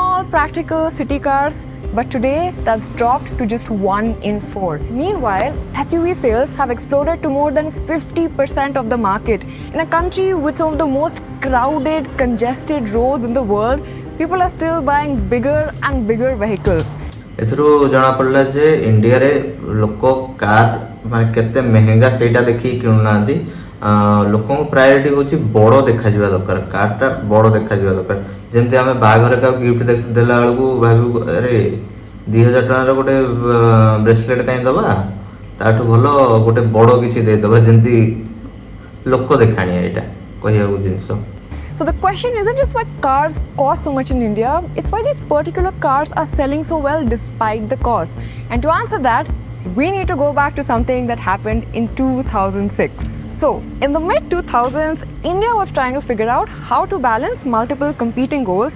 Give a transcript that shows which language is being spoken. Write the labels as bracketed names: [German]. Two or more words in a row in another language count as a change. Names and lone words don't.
[English] Small, practical city cars. But today, that's dropped to just 1 in 4. Meanwhile, SUV sales have exploded to more than 50% of the market. In a country with some of the most crowded, congested roads in the world, people are still buying bigger and bigger vehicles. [Odia] ଏଥିରୁ ଜଣାପଡ଼ିଲା ଯେ ଇଣ୍ଡିଆରେ ଲୋକ କାର୍ ମାନେ କେତେ ମେହେଙ୍ଗା ସେଇଟା ଦେଖିକି କିଣୁନାହାନ୍ତି। ଲୋକଙ୍କ ପ୍ରାୟୋରିଟି ହେଉଛି ବଡ଼ ଦେଖାଯିବା ଦରକାର, କାର୍ଟା ବଡ଼ ଦେଖାଯିବା ଦରକାର। ଯେମିତି ଆମେ ବାହାଘରେ କାହାକୁ ଗିଫ୍ଟ ଦେଲା ବେଳକୁ ଭାବିବୁ ଆରେ 2000 ଟଙ୍କାର ଗୋଟେ ବ୍ରେସଲେଟ୍ କାହିଁ ଦେବା, ତାଠୁ ଭଲ ଗୋଟେ ବଡ଼ କିଛି ଦେଇଦେବା, ଯେମିତି ଲୋକ ଦେଖାଣିଆ ଏଇଟା କହିବାକୁ ଜିନିଷ। [English] So the question isn't just why cars cost so much in India, it's why these particular cars are selling so well despite the cost. And to answer that, we need to go back to something that happened in 2006. So, in the mid-2000s, India was trying to figure out how to balance multiple competing goals.